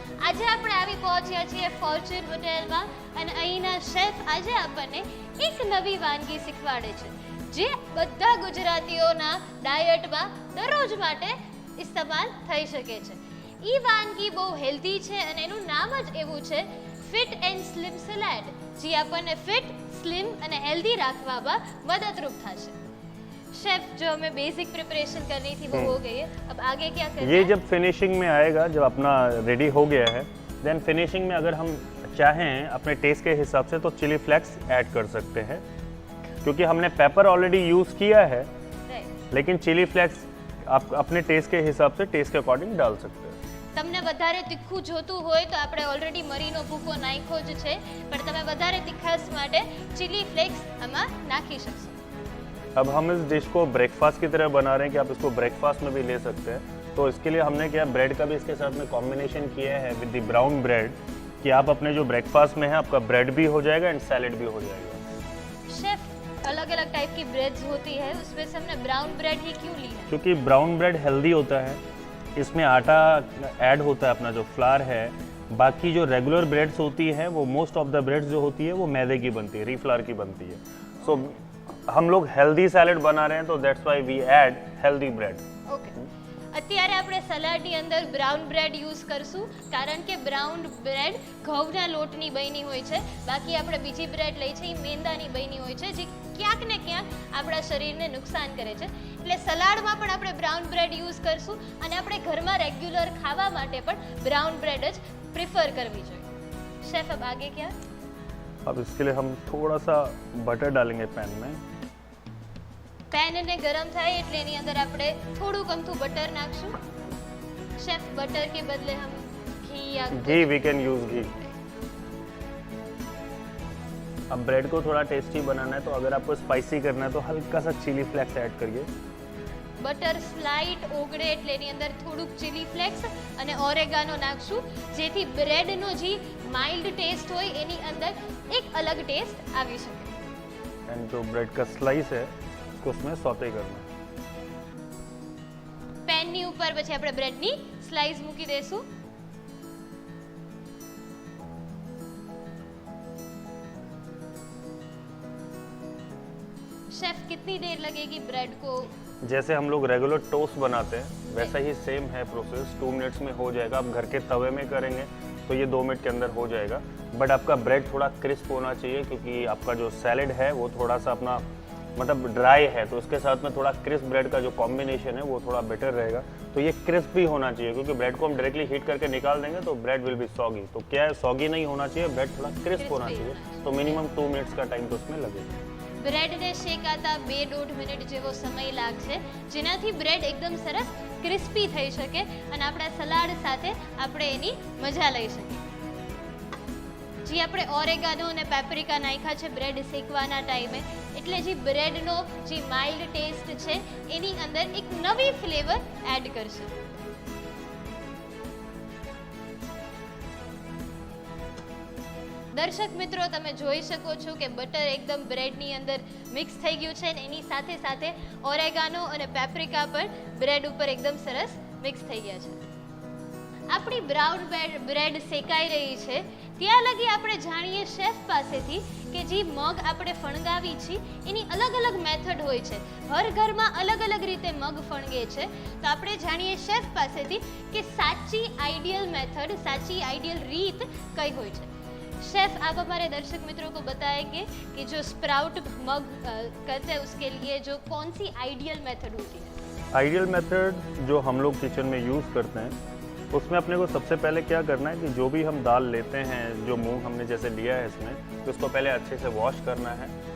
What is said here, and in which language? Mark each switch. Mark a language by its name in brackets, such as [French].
[Gujarati] આજે આપણે આવી પહોંચ્યા છીએ ફોર્ચ્યુન હોટેલમાં અને અહીંના શેફ આજે આપણને એક નવી વાનગી શીખવાડે છે જે બધા ગુજરાતીઓના ડાયટમાં દરરોજ માટે ઇસ્તેમાલ થઈ શકે છે. એ વાનગી બહુ હેલ્ધી છે અને એનું નામ જ એવું છે ફિટ એન્ડ સ્લિમ સલાડ, જે આપણને ફિટ, સ્લિમ અને હેલ્ધી રાખવામાં મદદરૂપ થશે. [Hindi] शेफ जो हमें बेसिक प्रिपरेशन करनी थी वो हो गई है. अब आगे क्या करना है? ये जब फिनिशिंग में आएगा, जब अपना रेडी हो गया है, देन फिनिशिंग में अगर हम चाहें अपने टेस्ट के हिसाब से तो चिली फ्लेक्स ऐड कर सकते हैं, क्योंकि हमने पेपर ऑलरेडी यूज़ किया है. लेकिन चिली फ्लेक्स आप अपने टेस्ट के हिसाब से टेस्ट के अकॉर्डिंग डाल सकते हैं. [Gujarati] તમને વધારે તીખું જોતું હોય તો આપણે ઓલરેડી મરીનો ભૂકો નાખ્યો જ છે, પણ તમે વધારે તીખાસ માટે चिली फ्लेक्स આમાં નાખી શકશો. [Hindi] अब हम इस डिश को ब्रेकफास्ट की तरह बना रहे हैं कि आप इसको ब्रेकफास्ट में भी ले सकते हैं. तो इसके लिए हमने क्या ब्रेड का भी इसके साथ में कॉम्बिनेशन किया है [English] With the brown bread. [Hindi] कि आप अपने जो ब्रेकफास्ट में है आपका ब्रेड भी हो जाएगा एंड सैलेड भी हो जाएगा। शेफ अलग अलग टाइप की ब्रेड्स होती है, उसमें से हमने ब्राउन ब्रेड ही क्यों ली है? क्योंकि ब्राउन ब्रेड हेल्दी होता है, इसमें आटा ऐड होता है, अपना जो फ्लावर है। बाकी जो रेगुलर ब्रेड्स होती है वो [English] most of the breads [Hindi] जो होती है वो मैदे की बनती है, रीफ्लावर की बनती है। सो हम लोग हेल्दी सैलेड बना रहे हैं तो [English] That's why we add healthy bread. [Gujarati] Okay, અત્યારે આપણે સલાડની અંદર બ્રાઉન બ્રેડ યુઝ કરશું કારણ કે બ્રાઉન બ્રેડ ઘઉંના લોટની બની હોય છે, બાકી આપણે બીજી બ્રેડ લઈ છે એ મેંદાની બની હોય છે જે ક્યાંક ને ક્યાંક આપણા શરીરને નુકસાન કરે છે, એટલે સલાડમાં પણ આપણે બ્રાઉન બ્રેડ યુઝ કરશું અને આપણે ઘરમાં રેગ્યુલર ખાવા માટે પણ બ્રાउन ब्रेड જ પ્રિફર કરવી જોઈએ। [Hindi] शेफ अब आगे क्या? अब इसके लिए हम थोड़ा सा बटर डालेंगे पैन में। [Gujarati] પેન ને ગરમ થાય એટલે એની અંદર આપણે થોડું અમથું બટર નાખશું। [Hindi] शेफ बटर के बदले हम घी या घी [English] we can use [Hindi] घी। अब ब्रेड को थोड़ा टेस्टी बनाना है तो अगर आपको स्पाइसी करना है तो हल्का सा चिली फ्लेक्स ऐड करिए। [Gujarati] બટર સ્લાઇટ ઓગળે એટલે એની અંદર થોડુંક ચીલી ફ્લેક્સ અને ઓરેગાનો નાખશું, જેથી બ્રેડનો જે માઇલ્ડ ટેસ્ટ હોય એની અંદર એક અલગ ટેસ્ટ આવી શકે। [Hindi] एंड जो ब्रेड का स्लाइस है उसको उसमें सौते करना है। [Gujarati] પેનની ઉપર પછી આપણે બ્રેડની સ્લાઇસ મૂકી દેશું। [Hindi] शेफ कितनी देर लगेगी ब्रेड को? जैसे हम लोग रेगुलर टोस्ट बनाते हैं वैसा ही सेम है प्रोसेस, 2 मिनट्स में हो जाएगा। आप घर के तवे में करेंगे तो ये 2 मिनट के अंदर हो जाएगा, बट आपका ब्रेड थोड़ा क्रिस्प होना चाहिए क्योंकि आपका जो सैलेड है वो थोड़ा सा अपना मतलब ड्राई है, तो उसके साथ में थोड़ा क्रिस्प ब्रेड का जो कॉम्बिनेशन है वो थोड़ा बेटर रहेगा। तो ये क्रिस्प भी होना चाहिए क्योंकि ब्रेड को हम डायरेक्टली हीट करके निकाल देंगे तो [English] Bread will be soggy. [Hindi] तो क्या है, सॉगी नहीं होना चाहिए, ब्रेड थोड़ा क्रिस्प होना चाहिए। तो मिनिमम 2 मिनट्स का टाइम तो उसमें लगेगा। [Gujarati] બ્રેડને શેકાતા 2-2.5 મિનિટ જેવો સમય લાગશે, જેનાથી બ્રેડ એકદમ સરસ ક્રિસ્પી થઈ શકે અને આપણા સલાડ સાથે આપણે એની મજા લઈ શકીએ। જે આપણે ઓરેગાનો અને પેપ્રિકા નાખ્યા છે બ્રેડ શેકવાના ટાઈમે, એટલે જે બ્રેડનો જે માઇલ્ડ ટેસ્ટ છે એની અંદર એક નવી ફ્લેવર એડ કરશે। દર્શક મિત્રો, તમે જોઈ શકો છો કે બટર એકદમ બ્રેડની અંદર મિક્સ થઈ ગયું છે અને એની સાથે સાથે ઓરેગાનો અને પેપ્રિકા પણ બ્રેડ ઉપર એકદમ સરસ મિક્સ થઈ ગયા છે। આપણી બ્રાઉન બ્રેડ શેકાઈ રહી છે ત્યાં લગી આપણે જાણીએ શેફ પાસેથી કે જે મગ આપણે ફણગાવી છે એની અલગ અલગ મેથડ હોય છે। હર ઘરમાં અલગ અલગ રીતે મગ ફણગે છે, તો આપણે જાણીએ શેફ પાસેથી કે સાચી આઈડિયલ મેથડ, સાચી આઈડિયલ રીત કઈ હોય છે। [Hindi] शेफ, आप हमारे दर्शक मित्रों को बताएंगे कि जो स्प्राउट मग करते हैं उसके लिए जो कौन सी आइडियल मेथड होती है? आइडियल मेथड जो हम लोग किचन में यूज़ करते हैं उसमें अपने को सबसे पहले क्या करना है कि जो भी हम दाल लेते हैं, जो मूंग हमने जैसे लिया है इसमें, तो उसको पहले अच्छे से वॉश करना है।